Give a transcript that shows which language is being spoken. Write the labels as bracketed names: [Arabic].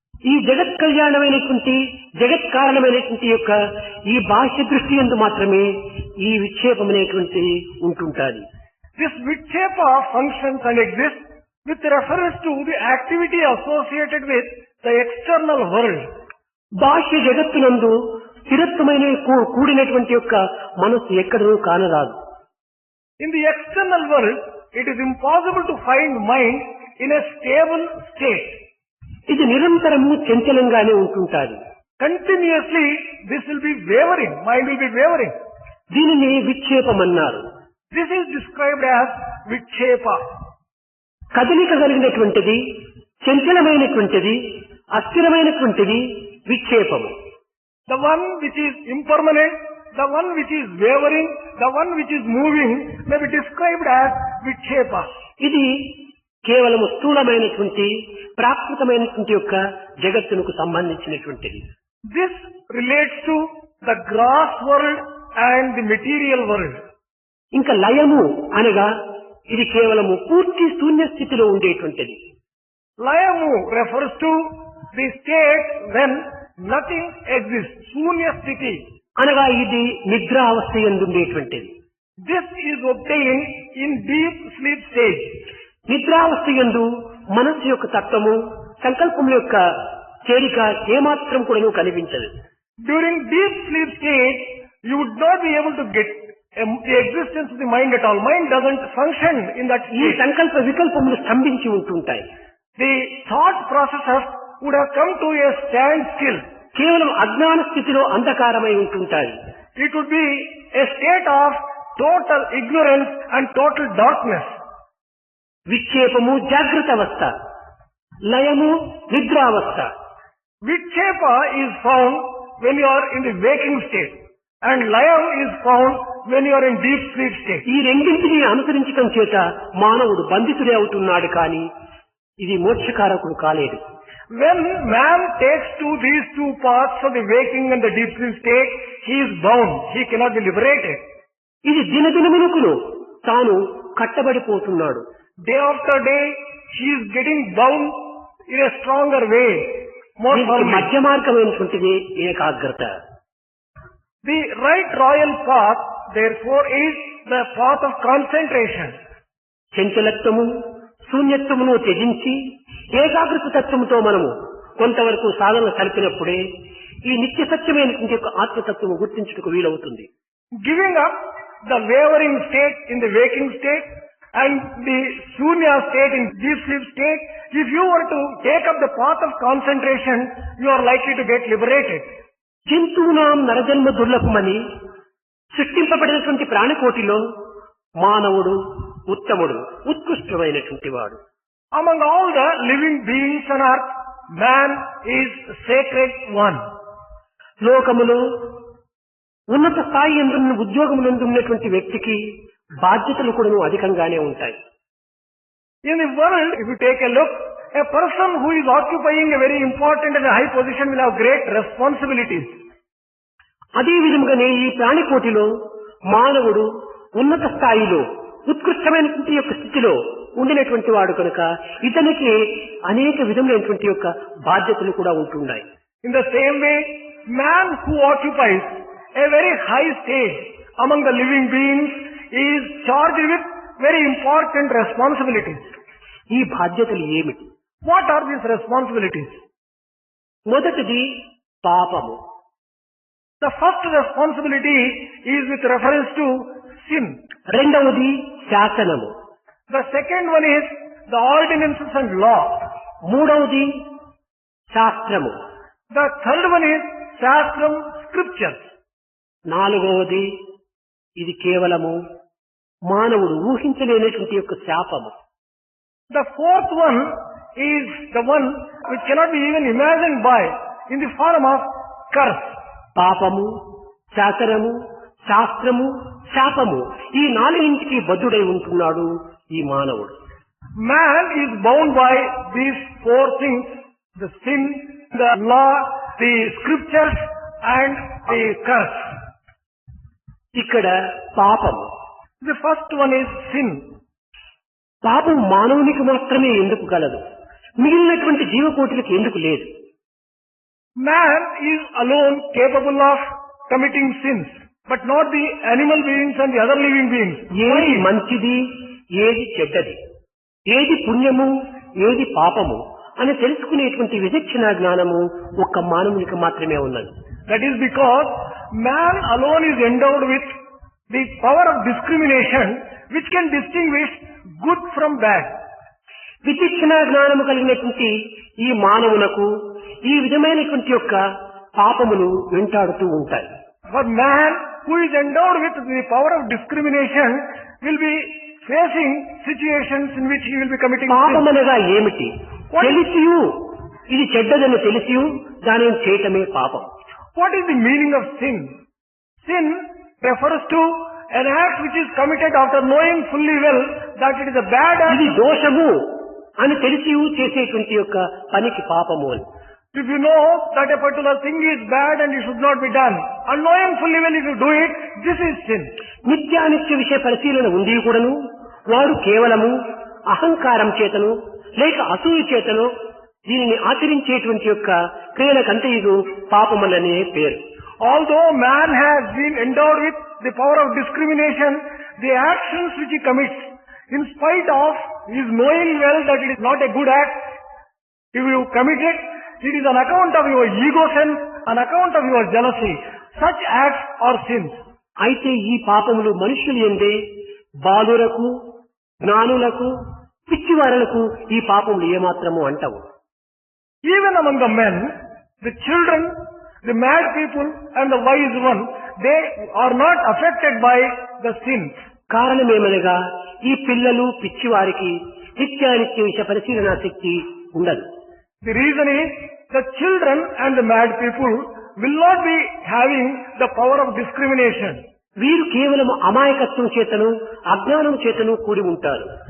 [Telugu] ఈ జగత్ కళ్యాణమైనటువంటి జగత్ కారణమైనటువంటి యొక్క ఈ బాహ్య దృష్టి యందు మాత్రమే ఈ విక్షేపం అనేటువంటి ఉంటుంటాది. [English] This Vikshepa functions and exists with reference to the activity associated with the external world. [Telugu] బాహ్య జగత్తునందు స్థిరత్వమైన కూడినటువంటి యొక్క మనస్సు ఎక్కడూ కానరాదు. [English] In the external world, it is impossible to find mind in a stable state. [Telugu] ఇది నిరంతరము చంచలంగానే ఉంటుంటాది. [English] Continuously, this will be wavering. Mind will be wavering. [Telugu] దీనిని విక్షేపమన్నారు. [English] This is described as Vikshepa. [Telugu] కదలిక కలిగినటువంటిది, చంచలమైనటువంటిది, అస్థిరమైనటువంటిది విక్షేపము. [English] The one which is impermanent, the one which is wavering, the one which is moving may be described as Vikshepa. [Telugu] ఇది కేవలము స్థూలమైనటువంటి ప్రాకృతమైనటువంటి యొక్క జగత్తునకు సంబంధించినటువంటిది. [English] This relates to the gross world and the material world. [Telugu] ఇంకా లయము అనగా ఇది కేవలము పూర్తి శూన్య స్థితిలో ఉండేటువంటిది. [English] Layamu refers to the state when nothing exists. [Telugu] Shunya sthiti. అనగా ఇది నిద్రావస్థ యందు ఉండేటువంటిది. [English] This is obtained in deep sleep stage. [Telugu] నిద్రావస్థ యందు మనస్సు యొక్క తత్వము సంకల్పం యొక్క చేరిక ఏమాత్రం కూడా కనిపించదు. [English] During deep sleep stage, you would not be able to get the existence of the mind at all. Mind doesn't function in that [Telugu] ఈ [English] state. [Telugu] సంకల్ప వికల్పములు స్తంభించి ఉంటుంటాయి. [English] The thought processes would have come to a standstill. [Telugu] కేవలం అజ్ఞాన స్థితిలో అంధకారమై ఉంటుంటాయి. [English] It would be a state of total ignorance and total darkness. [Telugu] విక్షేపము జాగ్రత్త అవస్థ, లయము నిద్రావస్థ. [English] Vikshepa is found when you are in the waking state, and Layam is found when you are in deep sleep state. [Telugu] ఈ రెండింటిని అనుసరించడం చేత మానవుడు బంధితుడే అవుతున్నాడు కానీ ఇది మోక్షకారకుడు కాలేడు. [English] When man takes to these two paths of the waking and the deep sleep state, he is bound. He cannot be liberated. [Telugu] ఇది దినదినమునకును తాను కట్టబడిపోతున్నాడు. [English] Day after day, he is getting bound in a stronger way. More [Telugu] దీనికి [English] firmly. [Telugu] మధ్య మార్గమైనటువంటిది ఏకాగ్రత. [English] The right royal path, therefore, is the path of concentration. [Telugu] చంచలత్వము శూన్యత్వమును త్యజించి ఏకాగ్రత తత్వముతో మనము కొంతవరకు సాధన కలిపినప్పుడే ఈ నిత్య సత్యమైనటువంటి యొక్క ఆత్మతత్వము గుర్తించుటకు వీలవుతుంది. [English] Giving up the wavering state in the waking state and the shunya state in deep sleep state, if you were to take up the path of concentration, you are likely to get liberated. [Telugu] జంతువునాం నరజన్మ దుర్లభమని సృష్టింపబడినటువంటి ప్రాణికోటిలో మానవుడు ఉత్తముడు, ఉత్కృష్టమైనటువంటి వాడు. [English] Among all the living beings on earth, man is sacred one. [Telugu] లోకములో ఉన్నత స్థాయి ఎందున్న ఉద్యోగములందు ఉన్నటువంటి వ్యక్తికి బాధ్యతలు కూడా అధికంగానే ఉంటాయి. [English] In the world, if you take a look, a person who is occupying a very important and high position will have great responsibilities. [Telugu] అదే విధముగానే ఈ ప్రాణికోటిలో మానవుడు ఉన్నత స్థాయిలో ఉత్కృష్టమైనటువంటి యొక్క స్థితిలో ఉండినటువంటి వాడు కనుక ఇతనికి అనేక విధములైనటువంటి యొక్క బాధ్యతలు కూడా ఉంటున్నాయి. [English] In the same way, man who occupies a very high stage among the living beings is charged with very important responsibilities. [Telugu] ఈ బాధ్యతలు ఏమిటి? [English] What are these responsibilities? [Telugu] మొదటిది పాపము. [English] The first responsibility is with reference to sin. [Telugu] రెండవది శాసనము. [English] The second one is the ordinances and law. [Telugu] మూడవది శాస్త్రము. [English] The third one is Shastram, scriptures. [Telugu] నాలుగవది ఇది కేవలము మానవుడు ఊహించలేనటువంటి యొక్క శాపము. [English] The fourth one is the one which cannot be even imagined by in the form of curse. [Telugu] పాపము, శాసనము, శాస్త్రము, శాపము ఈ నాలుగింటికి బద్ధుడై ఉంటున్నాడు ఈ మానవుడు. [English] Man is bound by these four things: the sin, the law, the scriptures and the curse. [Telugu] ఇక్కడ పాపము. [English] The first one is sin. [Telugu] పాపం మానవునికి మాత్రమే ఎందుకు కలదు, మిగిలినటువంటి జీవకోటికి ఎందుకు లేదు? [English] Man is alone capable of committing sins, but not the animal beings and the other living beings. [Telugu] ఏది మంచిది, ఏది చెడ్డది, ఏది పుణ్యము, ఏది పాపము అని తెలుసుకునేటువంటి విచక్షణ జ్ఞానము ఒక్క మానవునికి మాత్రమే ఉన్నది. [English] That is because man alone is endowed with the power of discrimination which can distinguish good from bad. [Telugu] విచక్షణ జ్ఞానము కలిగినటువంటి ఈ మానవులకు ఈ విధమైనటువంటి యొక్క పాపములు వెంటాడుతూ ఉంటాయి. [English] For man who is endowed with the power of discrimination will be facing situations in which he will be committing sin. [Telugu] పాపమనగా ఏమిటి? తెలిసియు ఇది చెడ్డదని తెలిసియు దానిని చేయటమే పాపం. [English] What is the meaning of sin? Sin refers to an act which is committed after knowing fully well that it is a bad act. [Telugu] ఇది దోషము అని తెలిసియు చేసేటువంటి యొక్క పనికి పాపము అని. [English] If you know that a particular thing is bad and it should not be done, and knowing fully well if you do it, this is sin. [Telugu] నిత్యానిత్య విషయ పరిశీలన ఉండి కూడాను వారు కేవలము అహంకారం చేతను లేక అసూయ చేతను దీనిని ఆచరించేటువంటి యొక్క క్రియలకంతయు పాపములనే పేరు. [English] Although man has been endowed with the power of discrimination, the actions which he commits, in spite of his knowing well that it is not a good act, if you commit it, it is on account of your ego sense, on account of your jealousy. Such acts are sins. [Telugu] అయితే ఈ పాపములు మనుషులు ఎందే బాలురకు, జ్ఞానులకు, పిచ్చివారులకు ఈ పాపములు ఏమాత్రము అంటవు. [English] Even among the men, the children, the mad people and the wise one, they are not affected by the sins. [Telugu] కారణమేమనగా ఈ పిల్లలు పిచ్చివారికి నిత్యానిత్య విషయ పరిశీలన శక్తి ఉండదు. [English] The reason is the children and the mad people will not be having the power of discrimination. [Telugu] వీరు కేవలం అమాయకత్వం చేతను అజ్ఞానం చేతను కూడి ఉంటారు.